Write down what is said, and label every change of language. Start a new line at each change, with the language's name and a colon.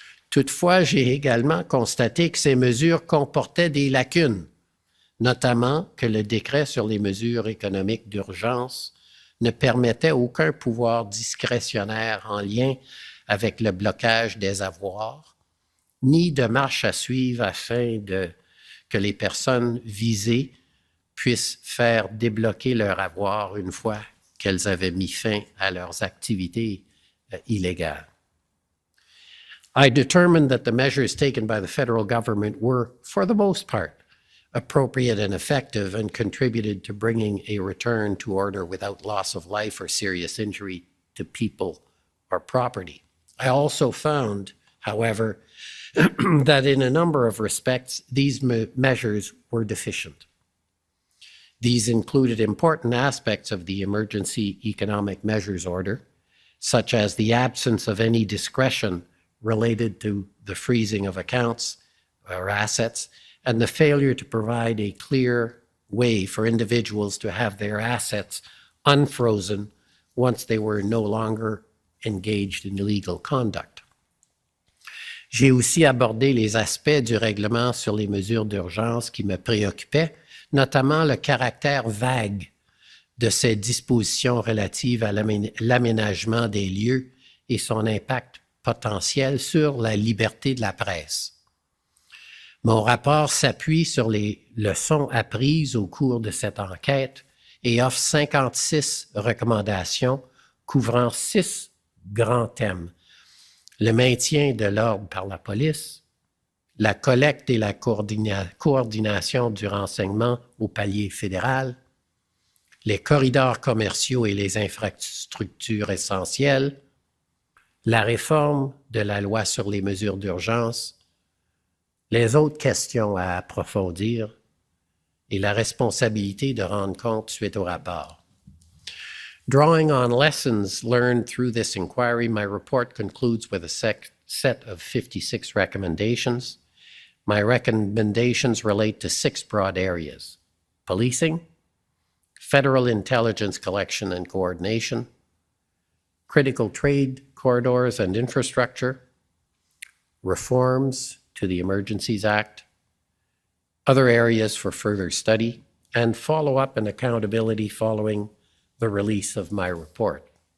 French: Toutefois, j'ai également constaté que ces mesures comportaient des lacunes, notamment que le décret sur les mesures économiques d'urgence ne permettait aucun pouvoir discrétionnaire en lien avec le blocage des avoirs, ni de marche à suivre afin que les personnes visées puissent faire débloquer leur avoir une fois qu'elles avaient mis fin à leurs activités illégales.
English: I determined that the measures taken by the federal government were, for the most part, appropriate and effective and contributed to bringing a return to order without loss of life or serious injury to people or property. I also found, however, that in a number of respects, these measures were deficient. These included important aspects of the Emergency Economic Measures Order, such as the absence of any discretion related to the freezing of accounts or assets, and the failure to provide a clear way for individuals to have their assets unfrozen once they were no longer engaged in illegal conduct.
French: J'ai aussi abordé les aspects du règlement sur les mesures d'urgence qui me préoccupaient, notamment le caractère vague de ces dispositions relatives à l'aménagement des lieux et son impact potentiel sur la liberté de la presse. Mon rapport s'appuie sur les leçons apprises au cours de cette enquête et offre 56 recommandations couvrant 6 grands thèmes: le maintien de l'ordre par la police, la collecte et la coordination du renseignement au palier fédéral, les corridors commerciaux et les infrastructures essentielles, la réforme de la loi sur les mesures d'urgence, les autres questions à approfondir et la responsabilité de rendre compte suite au rapport.
English: Drawing on lessons learned through this inquiry, my report concludes with a set of 56 recommendations. My recommendations relate to 6 broad areas: policing, federal intelligence collection and coordination, critical trade corridors and infrastructure, reforms to the Emergencies Act, other areas for further study, and follow-up and accountability following the release of my report.